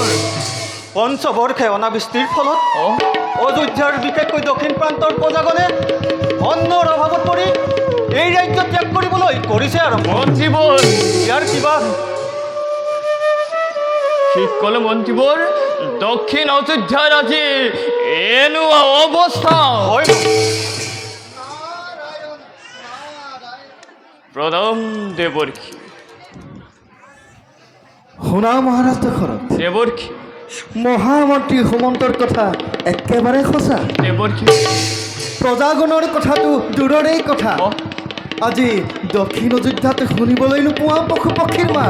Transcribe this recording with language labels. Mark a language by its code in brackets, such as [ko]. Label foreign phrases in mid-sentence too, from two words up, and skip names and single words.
[as] পঞ্চবৰ্ষে অনাবৃষ্টিৰ ফলত অযোধ্যাৰ বিশেষকৈ দক্ষিণ প্ৰান্তৰ প্ৰজাগণে অন্নৰ অভাৱত পৰি এই ৰাজ্য ত্যাগ কৰিবলৈ কৰিছে আৰম্ভ মন্ত্ৰীবৰ ইয়াৰ কিবা ঠিক কলে মন্ত্রীবর দক্ষিণ অযোধ্যার আছে এনু অবস্থা হয় প্রণাম দেবর্ষী শুনা মহাৰাজ দশৰথ দেবর্ষী মহামন্ত্ৰী হোমন্তৰ কথা একেবাৰে সঁচা দেবর্ষী প্ৰজাগণৰ কথাটো দূৰৰেই কথা অ, আজি দক্ষিণ অযোধ্যাত শুনিবলৈ নোপোৱা পশু পক্ষীৰ মাত